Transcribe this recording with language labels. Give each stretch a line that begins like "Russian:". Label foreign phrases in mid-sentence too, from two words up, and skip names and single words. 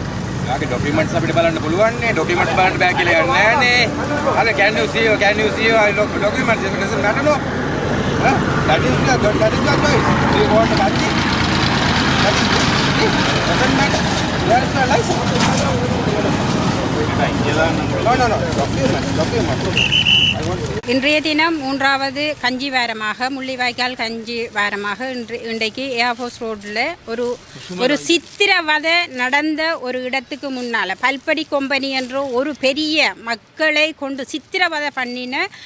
Sinhala: ඩොකියුමන්ට්ස් අපිට බලන්න පුළුවන් නේ ඩොකියුමන්ට්ස් බලන්න බෑ කියලා යන්නේ නෑනේ අර
English: can you see documents it doesn't matter no that is your choice do you want to cut it doesn't matter where is your license no documents
Tamil: இன்றைய தினம் 3வது கஞ்சி வாரமாக முள்ளிவாய்க்கால் கஞ்சி வாரமாக இன்றைக்கு ஏர்ஃபோர்ஸ் ரோட்டில் ஒரு சித்திரவதை நடந்த ஒரு இடத்துக்கு முன்னால் பல்படி கொம்பனி என்ற ஒரு பெரிய மக்களை கொண்டு சித்திரவதை பண்ணின